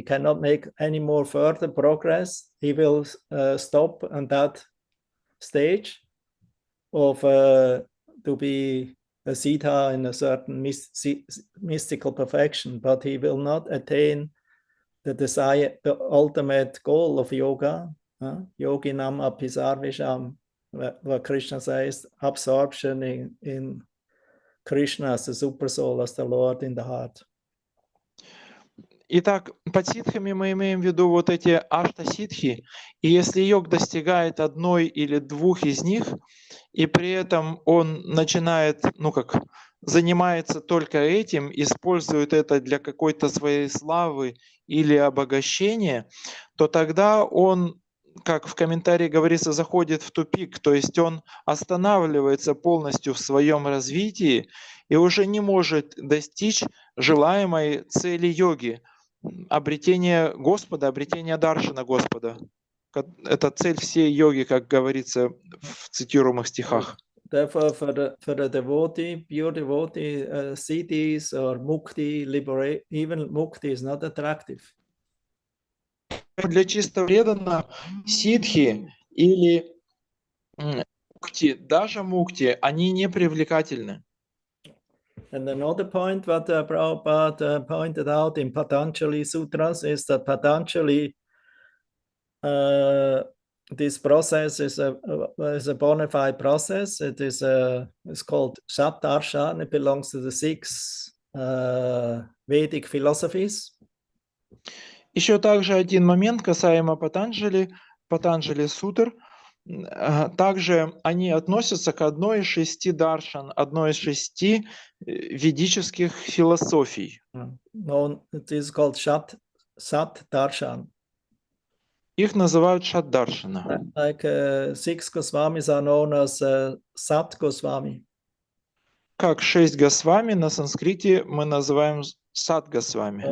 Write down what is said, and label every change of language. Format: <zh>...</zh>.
<en>He cannot make any more further progress. He will stop on that stage of to be a siddha in a certain mystical perfection, but he will not attain the desire, the ultimate goal of yoga, yoginam apisarvisham, where Krishna says, absorption in Krishna as the super soul, as the Lord in the heart.</en> <ru>Итак, под ситхами мы имеем в виду вот эти ашта-ситхи, и если йог достигает одной или двух из них, и при этом он начинает, занимается только этим, использует это для какой-то своей славы или обогащения, то тогда он, как в комментарии говорится, заходит в тупик, то есть он останавливается полностью в своем развитии и уже не может достичь желаемой цели йоги, обретение Господа, обретение даршана Господа. Это цель всей йоги, как говорится в цитируемых стихах.</ru> <en>Therefore, for the devotee, pure devotee, siddhis or mukti, even mukti is not attractive.</en> <ru>Для чисто преданного ситхи или мукти, даже мукти, они не привлекательны.</ru> <en>And another point what Prabhupada pointed out in Patanjali Sutras is that Patanjali, this process is a bona fide process. It is it's called Shat Darshan. It belongs to the 6 Vedic philosophies.</en> <ru>Еще также один момент касаемо Патанджали Сутр. Также они относятся к одной из 6 даршан, одной из 6 ведических философий.</ru> <en>It is called Sat Darshan.</en> <ru>Их называют Шат-даршана.</ru> <en>Like 6 Goswamis are known as Sat Goswami.</en> <ru>Как 6 Госвами на санскрите мы называем Сат Госвами.</ru>